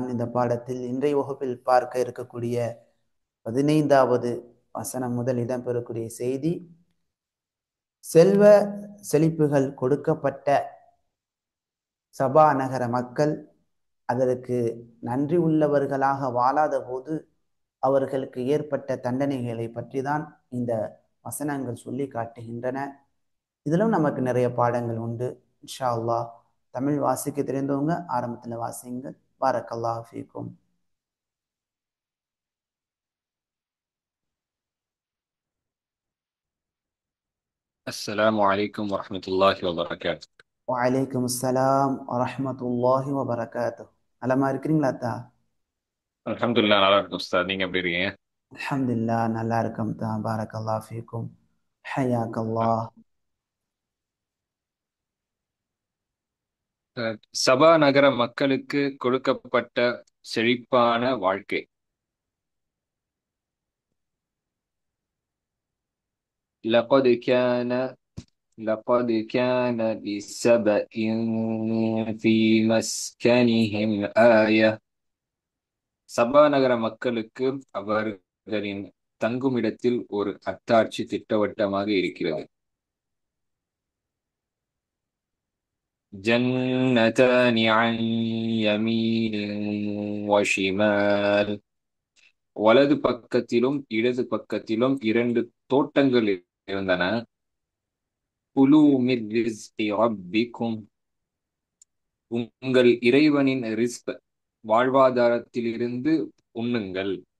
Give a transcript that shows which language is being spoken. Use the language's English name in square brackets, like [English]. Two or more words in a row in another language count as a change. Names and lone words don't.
[Tamil] இந்த பாடத்தில் இன்றைய வகுப்பில் பார்க்க இருக்கக்கூடிய 15வது வசனம் முதல் இடம்பெறக்கூடிய செய்தி, செல்வ செழிப்புகள் கொடுக்கப்பட்ட சபா நகர மக்கள் அதற்கு நன்றி உள்ளவர்களாக வாழாத போது அவர்களுக்கு ஏற்பட்ட தண்டனைகளை பற்றி தான் இந்த வசனங்கள் சொல்லி காட்டுகின்றன. இதிலும் நமக்கு நிறைய பாடங்கள் உண்டு. [Arabic] إن شاء الله [Tamil] தமிழ் வாசிக்க தெரிந்தவங்க ஆரம்பத்தில் வாசிங்க. [Arabic] بارك الله فيكم. السلام عليكم ورحمة الله وبركاته. وعليكم السلام ورحمة الله وبركاته. [Tamil] நலமா இருக்கிறீங்களா தா? அல்ஹம்துலில்லாஹ் நல்லா இருக்கும் உஸ்தாத். நீங்க எப்படி இருக்கீங்க? அல்ஹம்துலில்லாஹ் நல்லா இருக்கோம் தா. [Arabic] بارك الله فيكم. [Tamil] ஹயாக்கல்லாஹ். சபா நகர மக்களுக்கு கொடுக்கப்பட்ட செழிப்பான வாழ்க்கை. [Arabic] لقد كان لقد كان لسبإ في مسكنهم آية. [Tamil] சபா நகர மக்களுக்கு அவர்களின் தங்குமிடத்தில் ஒரு அத்தாட்சி திட்டவட்டமாக இருக்கிறது. [Arabic] جنتان عن يمين وشمال. [Tamil] வலது பக்கத்திலும் இடது பக்கத்திலும் இரண்டு தோட்டங்கள் இருந்தன. [Arabic] كلوا من رزق ربكم. [Tamil] உங்கள் இறைவனின் ரிஸ்க் வாழ்வாதாரத்திலிருந்து உண்ணுங்கள்.